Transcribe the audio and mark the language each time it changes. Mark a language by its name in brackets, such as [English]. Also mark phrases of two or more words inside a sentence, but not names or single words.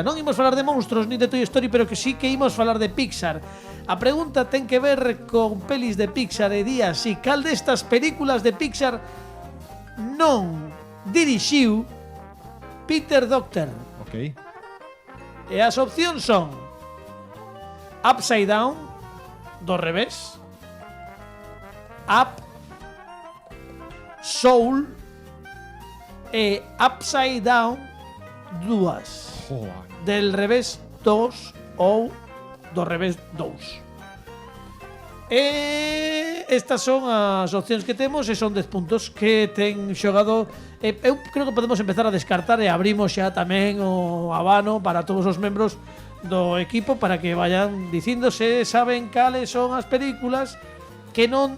[Galician] Non imos falar de Monstros ni de Toy Story, pero que sí que imos falar de Pixar. A pregunta ten que ver con pelis de Pixar e di así: cal destas películas de Pixar non dirixiu Peter Docter? Ok. E as opcións son Upside Down, do revés, Up, Soul e Upside Down 2, Joder. del revés 2 ou do revés 2. E estas son as opcións que temos e son 10 puntos que ten xogado. Eu creo que podemos empezar a descartar e abrimos xa tamén o abano para todos os membros do equipo para que vayan dicindo se saben cales son as películas que non...